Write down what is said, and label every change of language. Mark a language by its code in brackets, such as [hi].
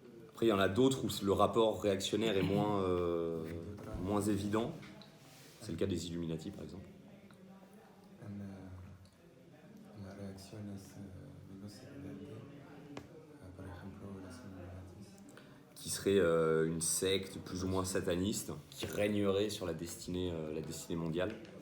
[fr] Après il y en a d'autres où le rapport réactionnaire est moins évident. C'est le cas des Illuminati par exemple. [es] En las reacciones menos evidentes, por ejemplo, las Illuminatis, [fr] Qui serait une secte plus ou moins sataniste qui régnerait sur la destinée mondiale.